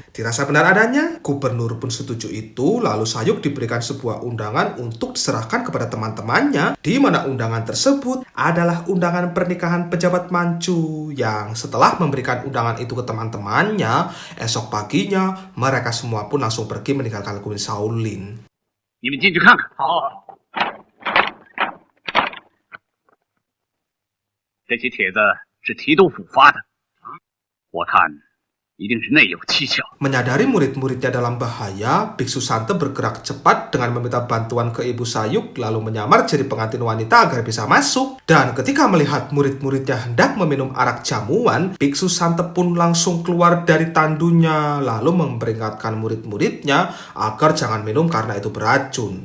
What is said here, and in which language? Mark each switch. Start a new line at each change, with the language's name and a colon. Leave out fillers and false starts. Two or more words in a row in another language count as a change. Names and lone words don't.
Indonesian: Dirasa benar adanya, gubernur pun setuju itu. Lalu Sayuk diberikan sebuah undangan untuk diserahkan kepada teman-temannya, di mana undangan tersebut adalah undangan pernikahan pejabat Manchu. Yang setelah memberikan undangan itu ke teman-temannya, esok paginya mereka semua pun langsung pergi meninggalkan Gunung Shaolin.
Chinese: 你们进去看看。好。这些帖子是提督府发的，我看一定是内有蹊跷。
Indonesian: Menyadari murid-muridnya dalam bahaya, Biksu Sante bergerak cepat dengan meminta bantuan ke Ibu Sayuk, lalu menyamar jadi pengantin wanita agar bisa masuk. Dan ketika melihat murid-muridnya hendak meminum arak jamuan, Biksu Sante pun langsung keluar dari tandunya, lalu memperingatkan murid-muridnya agar jangan minum karena itu beracun.